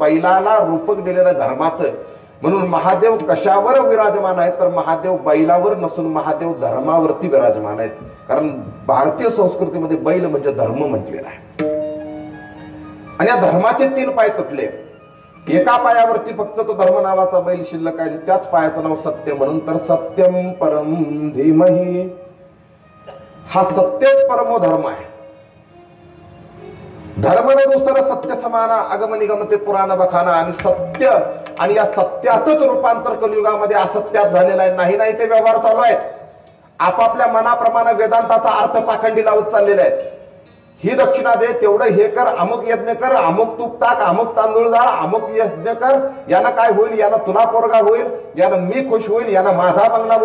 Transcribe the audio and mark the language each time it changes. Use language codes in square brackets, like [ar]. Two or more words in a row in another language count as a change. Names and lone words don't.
[mr] अर्थात बैलाला रूपक दिलेलं धर्माचं म्हणून महादेव कशावर विराजमान आहेत तर महादेव बैलावर नसून महादेव धर्मावरती विराजमान आहेत. कारण भारतीय संस्कृतीमध्ये बैल म्हणजे धर्म म्हटलेला आहे. आणि या धर्माचे 3 पाय तुटले. एका पायावरती फक्त तो धर्म नावाचा बैल शिल्लक आहे. त्याच पायाचं नाव सत्य. म्हणून तर [sa] सत्यम परम धीमहि, [mr] हा सत्यच परमो धर्म आहे. [awa] धर्म न दुसरं सत्य समाना अगम निगमते पुराण बखाना. [mr] आणि सत्य आणि या सत्याचंच रूपांतर कलियुगामध्ये असत्यात झालेलं आहे. नाही ते व्यवहार चालू आहेत. आपापल्या मनाप्रमाणे वेदांताचा अर्थ पाखंडी लावत चाललेले आहेत. ही दक्षिणा दे, तेवढं हे कर, अमुक यज्ञ कर, अमुक तूप टाक, अमुक तांदूळ जाळ, अमुक यज्ञ कर, यानं काय होईल, यानं तुला पोरगा होईल, यानं मी खुश होईल, यानं माझा बंगला होईल.